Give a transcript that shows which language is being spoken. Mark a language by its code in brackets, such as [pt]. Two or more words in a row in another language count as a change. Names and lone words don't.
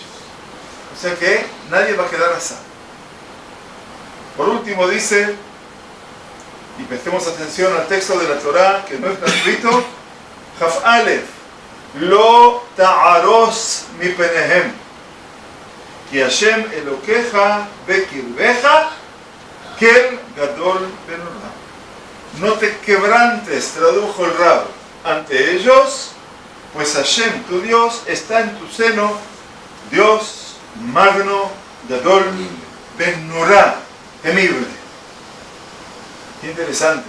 [es] O sea que nadie va a quedar a salvo. Por último dice, y prestemos atención al texto de la Torá que no está escrito, Jaf Alef, [he] לא תערוץ מפניהם כי השם אלוקיך בקרבך אל גדול ונורא. [es] No te quebrantes, tradujo el Rab, ante ellos, pues Hashem, tu Dios, está en tu seno, Dios magno, [he] גדול ונורא, [es] temible. Qué interesante.